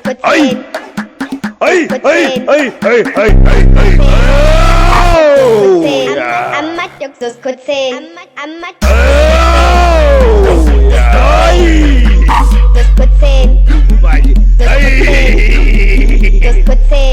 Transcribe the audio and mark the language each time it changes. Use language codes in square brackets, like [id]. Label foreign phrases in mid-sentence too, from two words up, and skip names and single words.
[en] Ay! Ay! Ay! Ay! Ay! Ay! Ay! Ay! Oh! Yeah! Amat yok sus kutsin. Amat Oh! Yeah! Ay! sus kutsin. Ay! Ay! Sus kutsin.